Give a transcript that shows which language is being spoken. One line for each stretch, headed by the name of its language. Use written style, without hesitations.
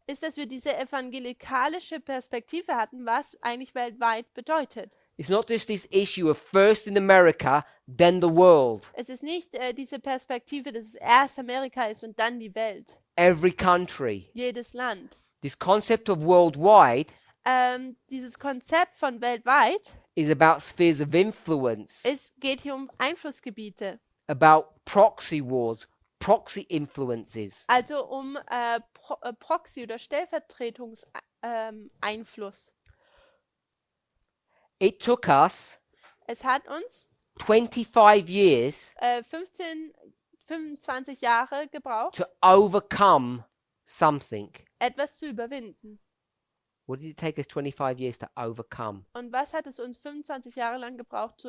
German: ist, dass wir diese evangelikalische Perspektive hatten, was eigentlich weltweit bedeutet.
English: It's not just this issue of first in America, then the world.
German: Es ist nicht diese Perspektive, dass es erst Amerika ist und dann die Welt.
English: Every country.
German: Jedes Land.
English: This concept of worldwide
German: Dieses Konzept von weltweit,
English: is about spheres of influence,
German: es geht hier um Einflussgebiete.
English: about proxy wars, proxy influences.
German: Also um Proxy- oder Stellvertretungseinfluss.
English: It took us
German: Es hat uns
English: 25 years
German: 25 Jahre gebraucht,
English: to overcome something.
German: etwas zu überwinden.
English: What did it take us 25 years to overcome?
German: Und was hat es uns 25 Jahre lang gebraucht zu